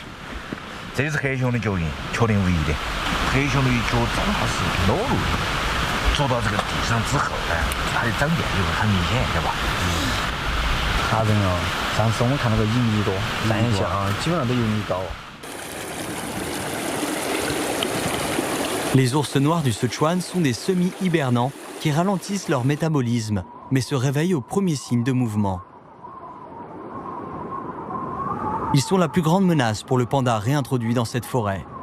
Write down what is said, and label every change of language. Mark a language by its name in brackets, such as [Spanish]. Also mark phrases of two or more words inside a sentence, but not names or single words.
[Chinese] 这是黑熊的脚印，确定唯一的。黑熊的脚正好是裸露的，坐到这个地上之后呢，它的长茧就会很明显，对吧？吓人哦！上次我们看那个1米多，三下基本上都有1米高。 [French] Les ours noirs du Sichuan sont des semi-hibernants qui ralentissent leur métabolisme, mais se réveillent au premier signe de mouvement. Ils sont la plus grande menace pour le panda réintroduit dans cette forêt.